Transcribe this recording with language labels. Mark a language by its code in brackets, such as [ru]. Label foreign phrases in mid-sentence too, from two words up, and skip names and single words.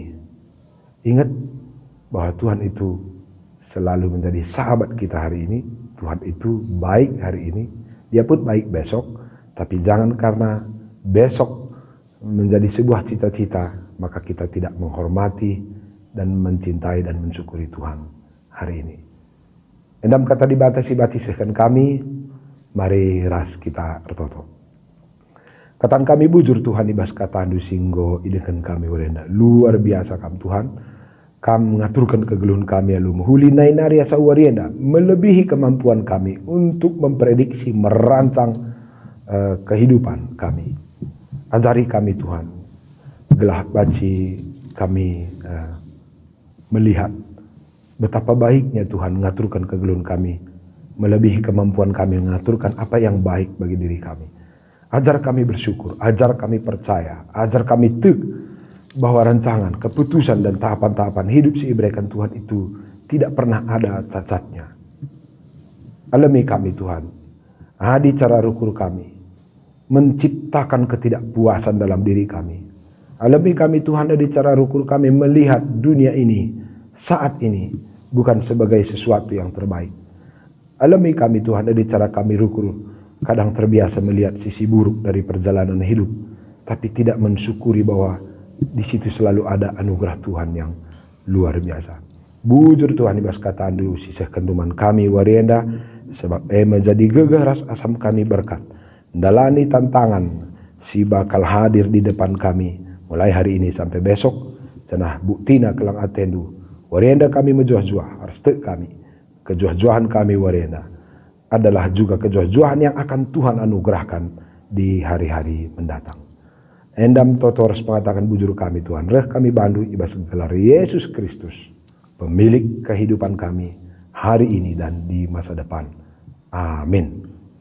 [id] Ingat bahwa Tuhan itu selalu menjadi sahabat kita hari ini. Tuhan itu baik hari ini. Dia pun baik besok. Tapi jangan karena besok menjadi sebuah cita-cita, maka kita tidak menghormati dan mencintai dan mensyukuri Tuhan hari ini. [btx] Endam kata dibatasi-batiskan kami, mari ras kita ertoto. Katan kami bujur Tuhan ibas katandu singgo idekan kami warenda. [id] Luar biasa kam Tuhan. [btx] Kam mengaturkan kegeluhan kami alu menghuli nainari asa warienda. [id] Melebihi kemampuan kami untuk memprediksi, merancang kehidupan kami. Ajari kami Tuhan. [btx] Gelah baci [id] kami melihat betapa baiknya Tuhan mengaturkan kegeluhan kami. Melebihi kemampuan kami mengaturkan apa yang baik bagi diri kami. Ajar kami bersyukur, ajar kami percaya, ajar kami bahwa rancangan, keputusan dan tahapan-tahapan hidup [btx] si ibrekan [id] Tuhan itu tidak pernah ada cacatnya. [btx] Alami kami Tuhan, adi cara rukur kami, [id] menciptakan ketidakpuasan dalam diri kami. Alami kami Tuhan, [btx] adi cara rukur kami [id] melihat dunia ini, saat ini, bukan sebagai sesuatu yang terbaik. Alami kami Tuhan, [btx] adi cara kami rukur [id] kadang terbiasa melihat sisi buruk dari perjalanan hidup, tapi tidak mensyukuri bahwa di situ selalu ada anugerah Tuhan yang luar biasa. [btx] Bujur Tuhan ibas katandu sisah kentuman kami warienda, sebab menjadi gegah ras asam kami berkat. [id] Dalani tantangan si bakal hadir di depan kami mulai hari ini sampai besok. [btx] Cenah buktina kelang atendu. Warienda kami menjuah-juah, harus kami. [id] Kejuah-juahan kami warienda adalah juga kejuah-juahan yang akan Tuhan anugerahkan di hari-hari mendatang. [btx] Endam totoros mengatakan bujur kami Tuhan, reh kami bandu ibas gelar Yesus Kristus, [id] pemilik kehidupan kami hari ini dan di masa depan. Amin.